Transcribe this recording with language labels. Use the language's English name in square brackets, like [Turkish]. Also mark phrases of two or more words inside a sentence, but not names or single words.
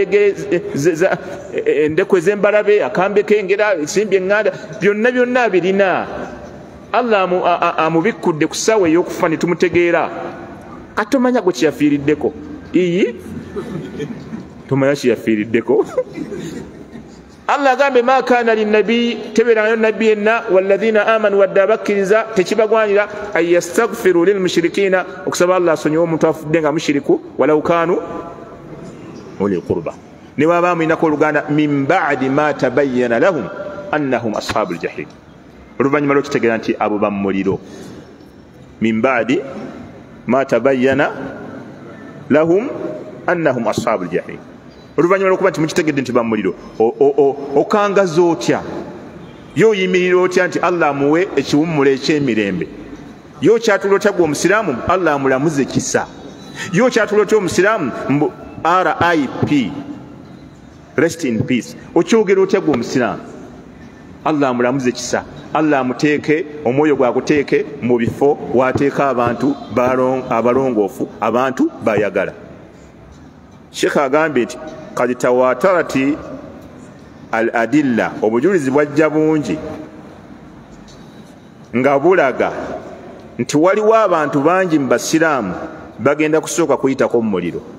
[Ganda] endekwe z'embalabe akambe kengera ensimbi eŋŋanda byonna birina Allah amubikkudde ku ssaawa ey'okufa ne tumutegeera kati tomanya gwe kyeyafiiriddeko tomanya kyeyafiiriddeko Allah agambe [Arabic] ما كان للنبي [Ganda] tebeerangayo nabbi yenna walladhina amanu wadde abakkiriza tekibagwanira [Arabic] أن يستغفروا للمشركين [Ganda] okusaba Allah asonyiwe omuntu afudde nga mushiriku [Arabic] ولو كانوا أولي قربى [Ganda] ne baba mwinako oluganda min [Arabic] بعد ما تبين لهم أنهم أصحاب الجحيم [Ganda] oluvannyuma lw'okitegeera nti abo bamuliro [Arabic] من بعد ما تبين لهم أنهم أصحاب الجحيم [Ganda] oluvannyuma lw'okuba nti mukitegedde nti bamuliro okangaza otya yo oyimirira otya nti Allah amuwe ekiwummula eky'emirembe yo kyatula otya gwe omusiraamu Allah amulamuze kisa yo kyatula otya omusiraamu RIP [English] rest in peace [Ganda] okyogera otya gwe omusiraamu Allah amulamuze kisa Allah amuteeke omwoyo gwaguteeke mu bifo wateeka abantu abalongoofu abantu bayagala. Sheikh agambye nti [Arabic] قد تواترت الأدلة [Ganda] obujulizi bwajja bungi nga bulaga nti waliwo abantu bangi mu basiraamu bagenda kusooka kuyitako mu muliro.